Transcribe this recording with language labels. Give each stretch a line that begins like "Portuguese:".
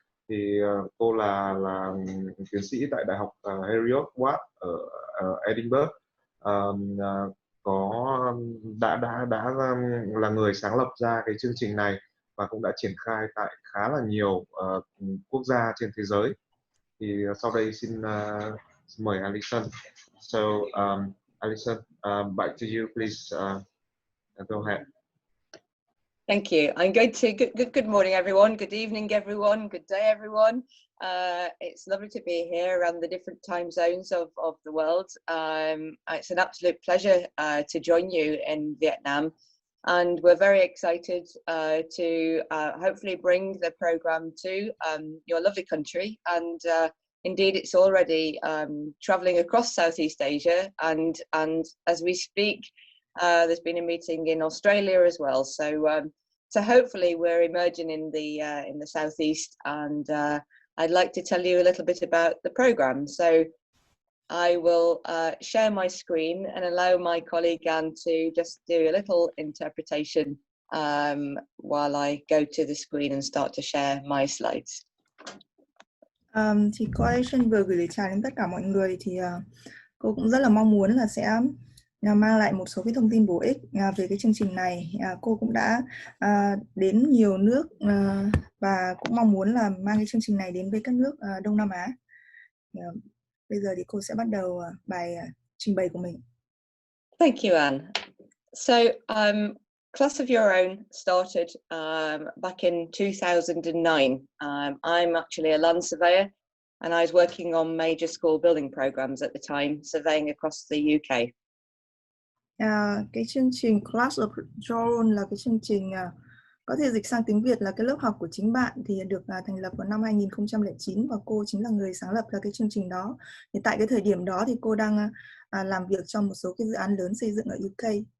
Vietnamese: Thì cô là tiến sĩ tại Đại học Naviswork ở Edinburgh, có đã là người sáng lập ra cái chương trình này và cũng đã triển khai tại khá là nhiều quốc gia trên thế giới. Thì sau đây xin mời Alison.
English: So Alison, back to you, please. Go ahead. Thank you. I'm going to, good morning everyone, good evening everyone, good day everyone. It's lovely to be here around the different time zones of the world. It's an absolute pleasure to join you in Vietnam, and we're very excited to hopefully bring the program to your lovely country. And indeed it's already traveling across Southeast Asia, and as we speak, there's been a meeting in Australia as well. So hopefully we're emerging in the southeast, and I'd like to tell you a little bit about the program. So I will share my screen and allow my colleague Anne to just do a little interpretation while I go to the screen and start to share my slides.
Vietnamese: Thì cô Alison vừa gửi lời chào đến tất cả mọi người, thì cô cũng rất là mong muốn là sẽ mang lại một số cái thông tin bổ ích về cái chương trình này. Cô cũng đã đến nhiều nước và cũng mong muốn là mang cái chương trình này đến với các nước Đông Nam Á. Bây giờ thì cô sẽ bắt đầu bài trình bày của mình.
English: Thank you, Anne. So Class of Your Own started back in 2009. I'm actually a land surveyor, and I was working on major school building programs at the time, surveying across the UK.
Vietnamese: Cái chương trình Class of Your Own là cái chương trình có thể dịch sang tiếng Việt là cái lớp học của chính bạn, thì được thành lập vào năm 2009 và cô chính là người sáng lập ra cái chương trình đó. Thì tại cái thời điểm đó thì cô đang làm việc trong một số cái dự án lớn xây dựng ở UK.